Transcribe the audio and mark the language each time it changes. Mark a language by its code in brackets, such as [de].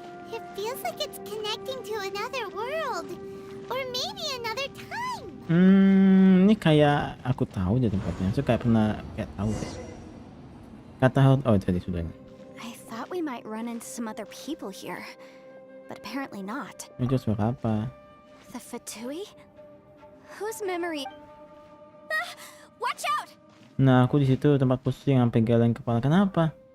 [en] It feels like it's connecting to another world. Or maybe another time. [id] Ini kayak aku tahu deh tempatnya. Saya kayak pernah tahu deh. Kata oh tadi sudah. [en] I thought we might run into some other people here, but apparently not. [id] Itu suara apa? [en] The Fatui? Whose memory? Ah, watch out! [id] Nah, aku di situ tempat pusing sampai geleng kepala. Kenapa?